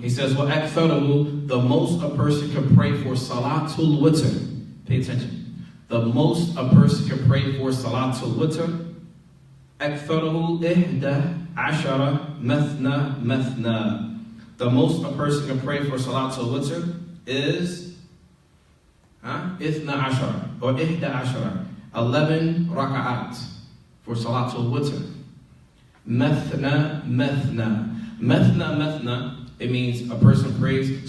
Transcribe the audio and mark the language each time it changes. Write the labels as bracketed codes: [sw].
[en] He says, [ar] وَأَكْثَرُهُ, [en] the most a person can pray for Salatul Witr. Pay attention. The most a person can pray for Salatul Witr. [ar] أَكْثَرُهُ إِحْدَى عَشَرَ مَثْنَى مَثْنَى. [en] The most a person can pray for Salatul Witr is [ar] إِثْنَى عَشَرَ [en] or [ar] إِحْدَى عَشَرَ. [en] 11 raka'at for Salatul Witr. Mathna, mathna. Mathna, mathna, it means a person prays.